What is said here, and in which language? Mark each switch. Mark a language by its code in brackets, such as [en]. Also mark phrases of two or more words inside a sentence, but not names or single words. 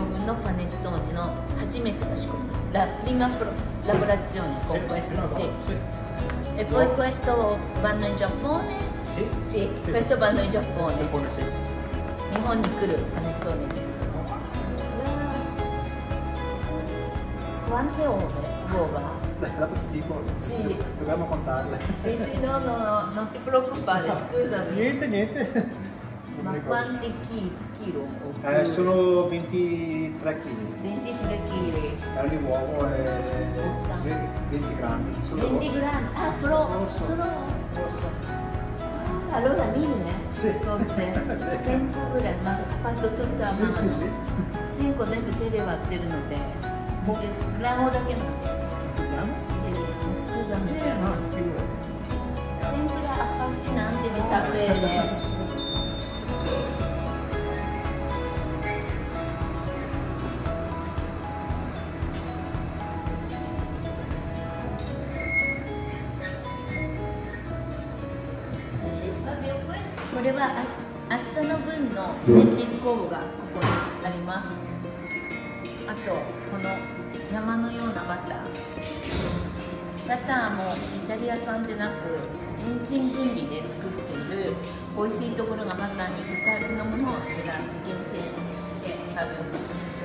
[ja] 分のパネットーネの初めての仕込みです。 [it] La prima lavorazione con questo, sì. E poi questo vanno in Giappone? Sì, questo vanno in Giappone. [ja] 日本に来るパネットーネです。 [it] Quante uova? Sì, dobbiamo contarle. Sì, sì, no, non ti preoccupare, scusami. Niente. Ma quanti chilo? Sono 23 kg. 23 kg. Di uovo e 20 grammi. 20 grammi? Ah, solo rosso. Allora 1000? Sì. Forse 1000 [ja] ぐらい、まあ、 [it] fatto tutta a mano. Sì. [ja] 1000 個全部手で割ってるので、20 grammoだけ持ってる。Scusami, [it] No, sembra affascinante di sapere. [ja] Questo これは明日の分の天然酵母がここにあります。あとこの山のようなバター。バターもイタリア産でなく遠心分離で作っている美味しいところがバターにいっぱいあるものを選んで厳選して作業させています。